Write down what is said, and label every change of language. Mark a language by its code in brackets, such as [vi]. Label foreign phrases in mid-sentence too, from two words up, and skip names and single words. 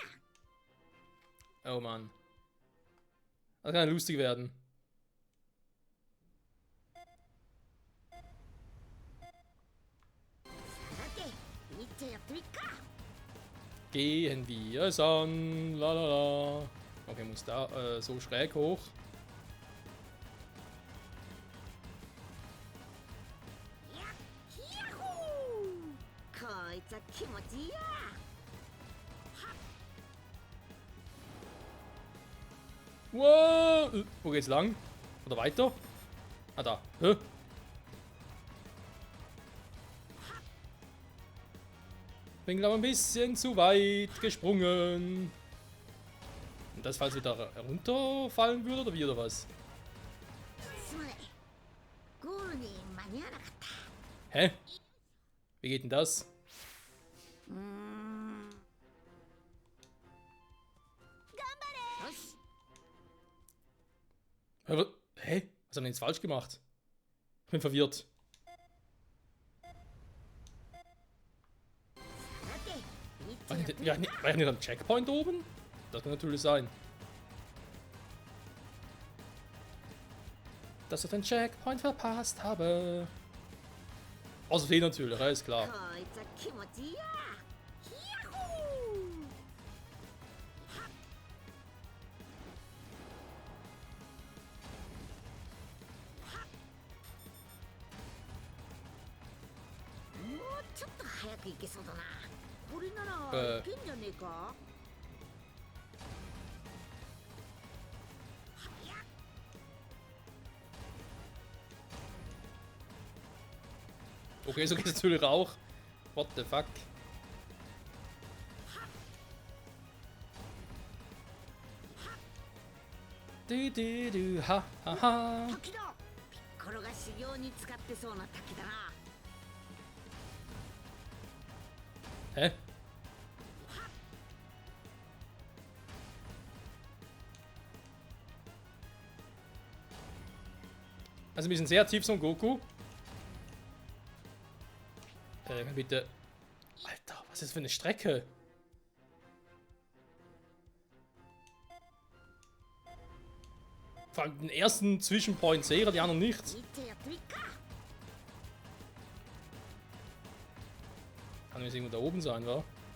[de] Oh Mann. Das kann lustig werden. [ja] さていっちゃやってみっか [de] Gehen wir es an. Lalala. Okay, muss da so schräg hoch. [ja] ヒヤホーこいつは気持ちいいや [de] Wow. Wo geht's lang? Oder weiter? Ah, da. Hä? Bin, glaube ich, ein bisschen zu weit gesprungen. Und das, falls wieder runterfallen würde, oder wie, oder was? [ja] すまないゴールに間に合わなかった [de] Hä? Wie geht denn das? [ja] うーん頑張れよし [de] Hä? Was haben wir jetzt falsch gemacht? Ich bin verwirrt. [ja] さていっちゃ [de] War [ja] やっ [de] ich [ja] てみっ [de] nicht, war ich nicht am Checkpoint oben? Das kann natürlich sein. Dass ich den Checkpoint verpasst habe. Außer den natürlich, ja, ist klar. [ja] こいつは気持ちいいやヒヤホー もうちょっと早く行けそうだなこれならいけんじゃねえか [de] Okay, so geht es natürlich auch. [en] What the fuck? Ha, ha, ha. [ja] 滝だピッコロが修行に使ってそうな滝だな [de] Hä? Also wir sind sehr tief, Son Goku. Bitte. Alter, was ist das für eine Strecke? Vor allem den ersten Zwischenpoint sehe ich, die anderen nicht. [ja] いっちゃやってみっか [de] Kann jetzt irgendwo da oben sein, wa?